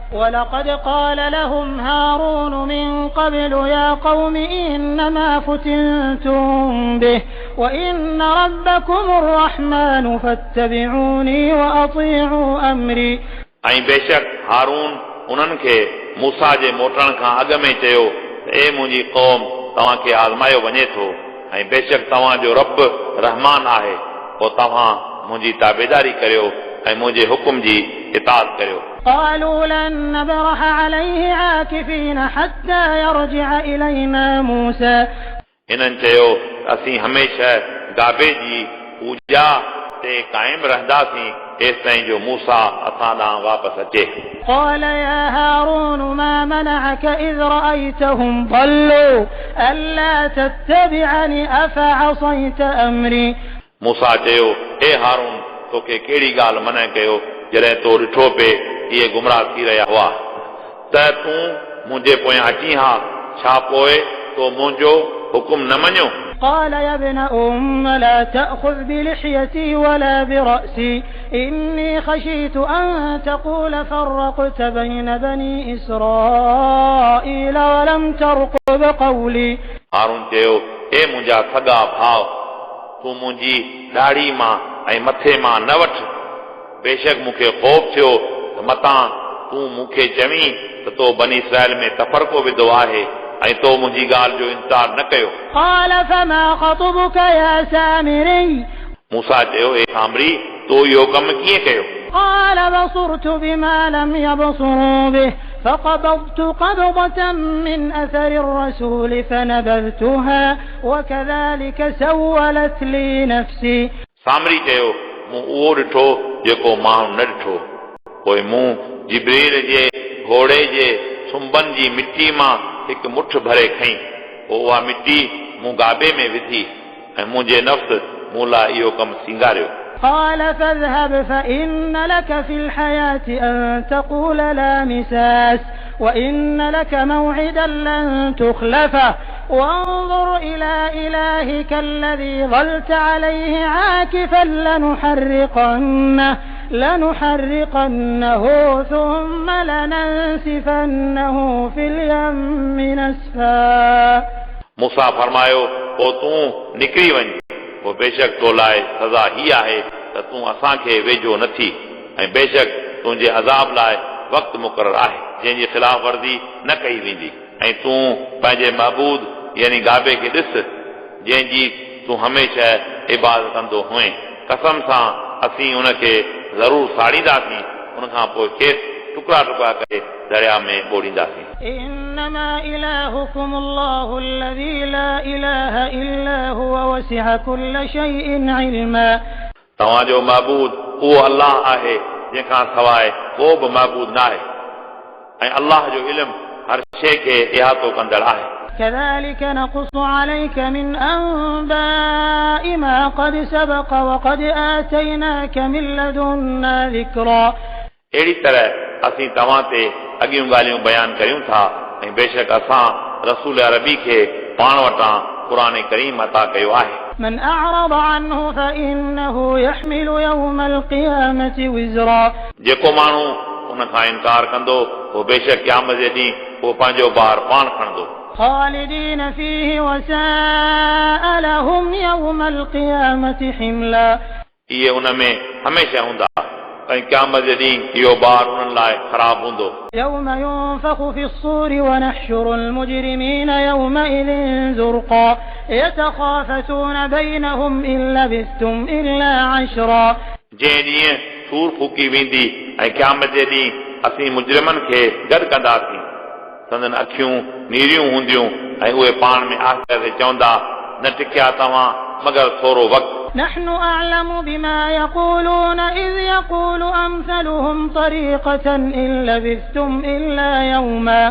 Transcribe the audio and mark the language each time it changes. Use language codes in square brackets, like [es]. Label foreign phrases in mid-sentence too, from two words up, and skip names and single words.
[ar] ولقد قال لهم هارون من قبل يا قوم إنما فتنتم به وإن ربكم الرحمن فاتبعوني وأطيعوا أمري [sd] ऐं बेशक हारून उन्हनि खे मूसा जे मोटण खां अॻु में चयो ए मुंहिंजी क़ौम तव्हांखे आज़मायो वञे थो ऐं बेशक तव्हांजो रब रहमान आहे पोइ तव्हां मुंहिंजी ताबेदारी करियो ऐं मुंहिंजे हुकुम जी इताअत करियो [ar] قالوا لن نبرح عليه عاكفين حتى يرجع إلينا موسى [sd] इन्हनि चयो असीं हमेशह गाबे जी पूॼा ते क़ाइम रहंदासीं तेसिताईं जो मूसा असां ॾांहुं वापसि अचे [ar] قال يا هارون ما منعك إذ رأيتهم ضلوا ألا تتبعني أفعصيت أمري [sd] मूसा चयो हे हारून तोखे कहिड़ी ॻाल्हि मना कयो जॾहिं तो ॾिठो पे इहे गुमराह थी रहिया हुआ त तूं मुंहिंजे पोयां अची हा छा पोइ तो मुंहिंजो हुकुम न मञियो [ar] قال يا ابن لا تأخذ بلحيتي ولا برأسي إني خشيت أن تقول فرقت بين بني إسرائيل ولم ترقب قولي [sd] हारून चयो हे मुंहिंजा सॻा भाउ तूं मुंहिंजी ॾाढ़ी मां ऐं मथे मां न वठ बेशक मूंखे ख़ौफ़ थियो त मतां तूं मूंखे चवीं त तो बनी इसराइल में तफ़रक़ो विधो आहे ऐं तो मुंहिंजी ॻाल्हि जो इंतज़ार न कयो [ar] قال فما خطبك يا سامري [sd] मूसा चयो हे सामरी तो इहो कमु कीअं कयो [ar] قال بصرت بما لم يبصروا به فقبضت قبضة من أثر الرسول فنبذتها وكذلك سولت لي نفسي [sd] सामरी चयो मूं उहो ॾिठो जेको माण्हू न ॾिठो पोइ मूं जिब्रील जे घोड़े जे सुंबनि जी मिटी मां हिकु मुठ भरे खईं पोइ उहा मिटी मूं गाबे में विधी ऐं मुंहिंजे नफ़्स मूं लाइ इहो कमु सींगारियो [ar] قال فاذهب فإن لك في الحياة أن تقول لا مساس وإن لك موعدا لن تخلفه وانظر إلى إلهك الذي ظلت عليه عاكفا لنحرقنه ثم لننسفنه في اليم نسفا [sd] मूसा फरमायो पोइ तूं निकिरी वञ पोइ बेशक तो लाइ सज़ा ही आहे त तूं असांखे वेझो नथी ऐं बेशक तुंहिंजे अज़ाब लाइ वक़्तु मुक़ररु आहे जंहिंजी ख़िलाफ़ वर्ज़ी न कई वेंदी ऐं तूं पंहिंजे महबूद यानी गाबे खे ॾिस जंहिंजी तूं हमेशह इबादत कंदो हुएं कसम सां असीं उनखे ज़रूरु साड़ींदासीं उनखां पोइ खेसि टुकड़ा टुकड़ा करे दरिया में ॿोड़ींदासीं [ar] إنما إلهكم الله الذي لا إله إلا هو وسع كل شيء علما [sd] तव्हांजो महबूद उहो अल्लाह आहे जंहिंखां सवाइ को बि महबूद न आहे ऐं अल्लाह जो इल्मु हर शइ खे इहातो कंदड़ आहे [ar] كذلك نقص عليك من أنباء ما قد سبق وقد آتيناك من لدنا ذكرا [sd] अहिड़ी तरह असीं तव्हां ते अॻियूं ॻाल्हियूं बयानु करियूं था ऐं बेशक असां रसूल अरबी खे पाण वटां क़ुरान करीम अता कयो आहे [ar] من أعرض عنه فإنه يحمل يوم القيامة وزرا [sd] जेको माण्हू उन खां इनकार कंदो उहो बेशक क़यामत जे ॾींहुं उहो पंहिंजो ॿार पाण खणंदो [ar] خالدين فيه وساء لهم يوم القيامة حملا [sd] इहे उन में हमेशह हूंदा ऐं क़यामत जे ॾींहुं इहो ॿार उन्हनि लाइ ख़राबु हूंदो [ar] يوم ينفخ في الصور ونحشر المجرمين يومئذ زرقا يتخافتون بينهم إن لبثتم إلا عشرا [sd] जंहिं ॾींहुं सूर फूकी वेंदी ऐं क़यामत जे ॾींहुं असीं मुजरिमनि खे गॾु कंदासीं संदन अखियूं नीरियूं हूंदियूं ऐं उहे पाण में आख़िर ते चवंदा न टिकिया तव्हां मगर थोरो वक़्तु [ar] نحن أعلم بما يقولون إذ يقول أمثلهم طريقة إن لبثتم إلا يوما